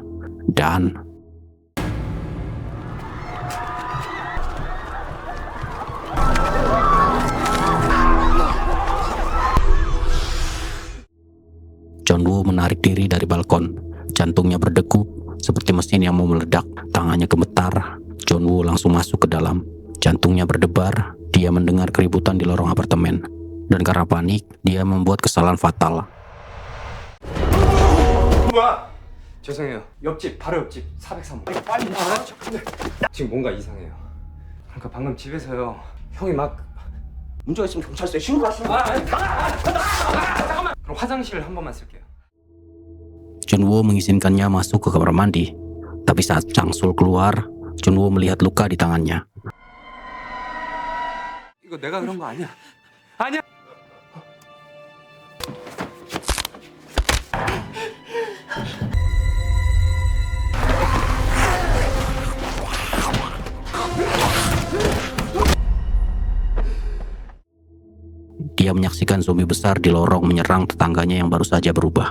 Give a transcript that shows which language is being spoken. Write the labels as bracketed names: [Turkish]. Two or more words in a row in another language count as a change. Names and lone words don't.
[Indonesian] Dan Jun-woo menarik diri dari balkon. Jantungnya berdegup seperti mesin yang mau meledak. Tangannya gemetar. Jun-woo langsung masuk ke dalam. Jantungnya berdebar. Dia mendengar keributan di lorong apartemen. Dan karena panik, dia membuat kesalahan fatal. [Korean] 죄송해요. 옆집, 바로 옆집 403호. 빨리 와. 지금 뭔가 이상해요. 그러니까 방금 집에서요. 형이 막 문제가 있으면 경찰서에 신고하시는 잠깐만. 그럼 화장실 한 번만 쓸게요. [Indonesian] Jun-woo mengizinkannya masuk ke kamar mandi. Tapi saat Chang-sul keluar, Jun-woo melihat luka di tangannya. [Korean] 이거 내가 그런 거 아니야. 아니야. [Indonesian] Dia menyaksikan zombie besar di lorong menyerang tetangganya yang baru saja berubah.